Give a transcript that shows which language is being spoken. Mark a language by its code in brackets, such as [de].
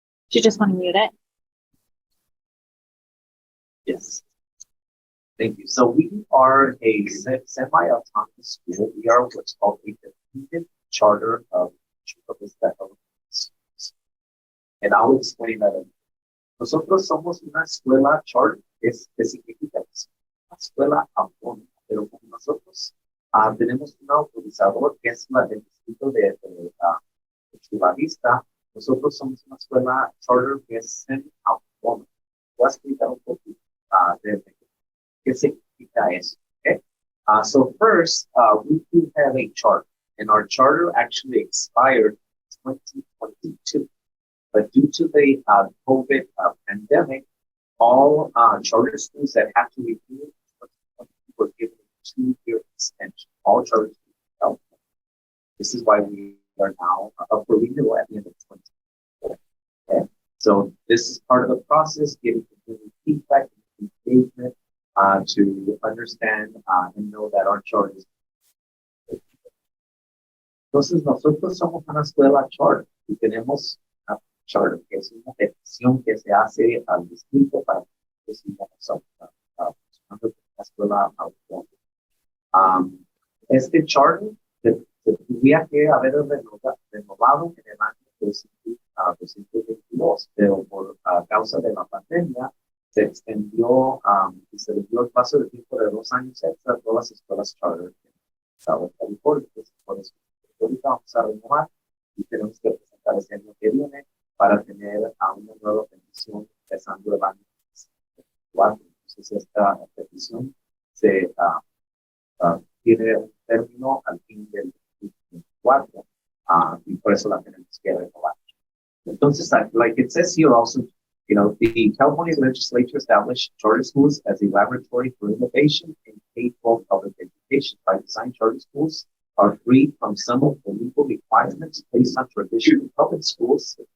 [en] You just want to mute it? Yes. Thank you. So we are a semi-autonomous school. We are what's called a dependent charter of Chula Vista Elementary Schools. And I'll explain that. [es] Nosotros somos una escuela charter, que significa que es una escuela autónoma, pero como nosotros tenemos un autorizador que es el distrito de Chula Vista, nosotros somos una escuela charter que es semi-autónoma. Voy a explicar un poquito de qué significa eso. [en] Okay? So first, we do have a charter, and our charter actually expired in 2022. But due to the COVID pandemic, all charter schools that have to renew were given a 2-year extension. All charter schools. This is why we are now up for renewal at the end of 2024. Okay? So this is part of the process, giving community feedback and engagement to understand and know that our charter is. [es] Entonces, nosotros somos una escuela charter y tenemos charter, que es una petición que se hace al distrito para que sigamos funcionando la escuela autónoma. Este charter se tendría que haber renovado en el año 2022, pero por causa de la pandemia se extendió y se le dio el paso de tiempo de 2 años extra a todas las escuelas charter en Estado de California. Entonces, por eso ahorita vamos a renovar y tenemos que presentar este año que viene para tener una nueva petición empezando el año 2024. Entonces, esta petición se tiene un término al fin del 2024 y por eso la tenemos que renovar. Entonces, [en] like it says here also, you know, the California legislature established charter schools as a laboratory for innovation in K-12 public education. By design, charter schools are free from some of the legal requirements placed on traditional public schools.